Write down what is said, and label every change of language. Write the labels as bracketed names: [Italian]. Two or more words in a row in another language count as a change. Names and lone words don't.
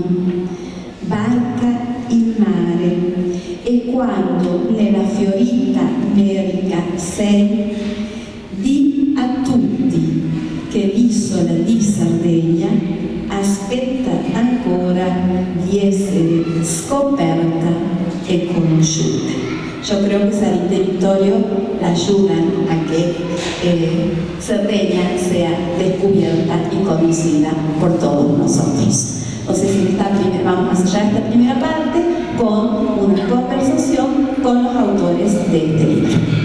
[Italian] Barca il mare, e quando nella fiorita America sei, di a tutti che l'isola di Sardegna aspetta ancora di essere scoperta e conosciuta. [Spanish] Yo creo que Sarita y Vittorio la ayudan a que Cerdeña sea descubierta y conocida por todos nosotros. Entonces, vamos a cerrar esta primera parte con una conversación con los autores de este libro.